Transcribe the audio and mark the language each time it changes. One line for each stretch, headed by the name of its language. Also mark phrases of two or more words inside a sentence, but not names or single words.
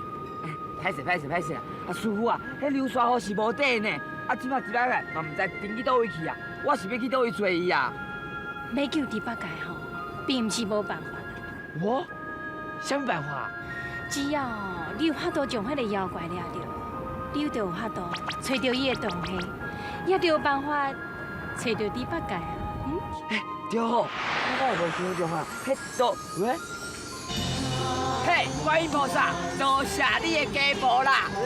Min Nan Chinese: 歹势啦！啊，师傅啊，迄流沙河是无底呢，啊，即马一摆来嘛，毋知沉去倒位去啊，我是要去倒位找伊啊。要救猪八戒吼，并毋是无办法啦。我？啥物办法？只要你有法度将迄个妖怪抓着，你就有法度找到伊的动向，也就有办法找到猪八戒啊。对好，我有无想到啊，迄倒喂。嘿，观音菩萨，多谢你的加持啦！